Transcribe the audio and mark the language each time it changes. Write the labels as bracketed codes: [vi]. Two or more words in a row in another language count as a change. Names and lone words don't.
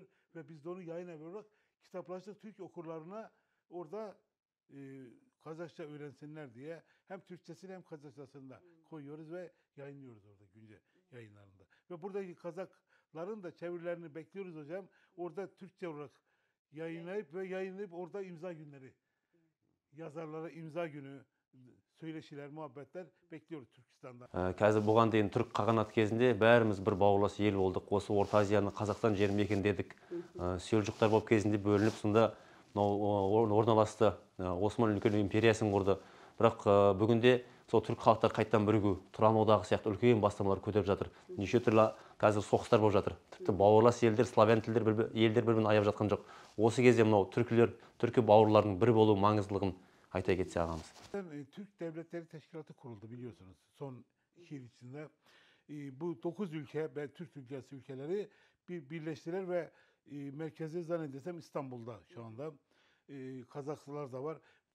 [tr] Ve biz de onu yayın evi olarak kitaplaştık. Türk okurlarına orada Kazakça öğrensinler diye hem Türkçesini hem Kazakçasını da koyuyoruz ve yayınlıyoruz orada güncel yayınlarında. Ve buradaki Kazakların da çevirilerini bekliyoruz hocam. Orada Türkçe olarak yayınlayıp orada imza günleri, yazarlara imza günü, söyleşiler, muhabbetler bekliyoruz Türkistan'da. [kk] Қазір бұған дейін түрік қағанат кезінде бәріміз бір бауырлас ел болдық. Осы Орта Азияны Қазақстан жері мекендедік. Селжұқтар болып кезінде бөлініп, сонда орналасты. Осман үлкен империясын құрды. Бірақ бүгінде сол түрік халықтар қайттан бірігу, Тұран одағы сияқты үлкен бастамалар көтеріп жатыр. Неше түрлі қазір соғыстар болып жатыр. Тіпті бауырлас елдер, славян тілдер елдер бір-бірін аяп жатқан жоқ. Осы кезде мынау түркі бауырлардың бір болу маңыздылығын [tr] ayta geçse ağamız. Türk Devletleri Teşkilatı kuruldu biliyorsunuz son 2 yıl içinde. Bu 9 ülke ve Türk ülkesi ülkeleri birleştiler ve merkezi zannedersem İstanbul'da şu anda. Kazaklılar da var.